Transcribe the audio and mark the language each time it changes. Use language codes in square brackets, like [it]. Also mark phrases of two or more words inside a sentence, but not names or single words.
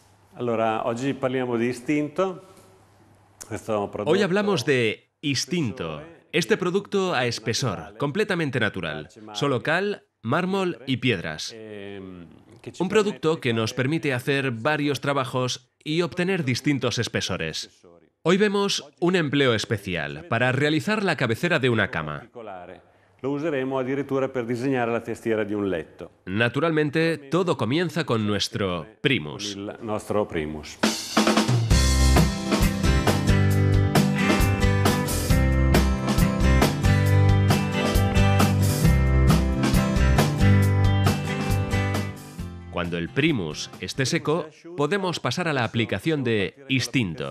[es] Hoy hablamos de Istinto, este producto a espesor, completamente natural, solo cal, mármol y piedras. Un producto que nos permite hacer varios trabajos y obtener distintos espesores. Hoy vemos un empleo especial para realizar la cabecera de una cama. [it] Lo useremo addirittura per disegnare la testiera di un letto. [es] Naturalmente, todo comienza con nuestro primus. [it] Il nostro primus. [es] Cuando el primus esté seco, podemos pasar a la aplicación de Istinto.